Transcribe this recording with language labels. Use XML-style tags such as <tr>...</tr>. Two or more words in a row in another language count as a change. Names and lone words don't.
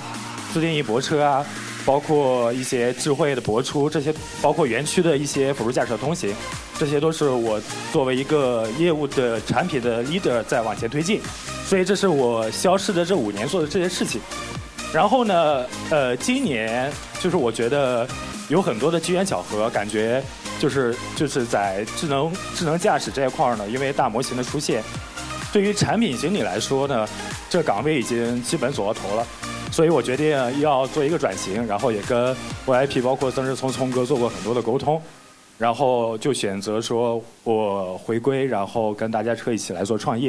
<zh>自定義泊車啊，包括一些智慧的泊出，這些包括園區的一些輔助駕駛通行，這些都是我作為一個業務的產品的 leader 在往前推進，所以這是我消失的這5年做的這些事情。然後呢，今年就是我覺得有很多的機緣巧合，感覺就是在智能駕駛這一塊呢，因為大模型的出現，對於產品經理來說呢，這崗位已經基本走到頭了。所以我決定要做一個轉型，然後也跟 VIP 包括曾志聰哥做過很多的溝通，然後就選擇說我回歸，然後跟大家車一起來做創業。</zh>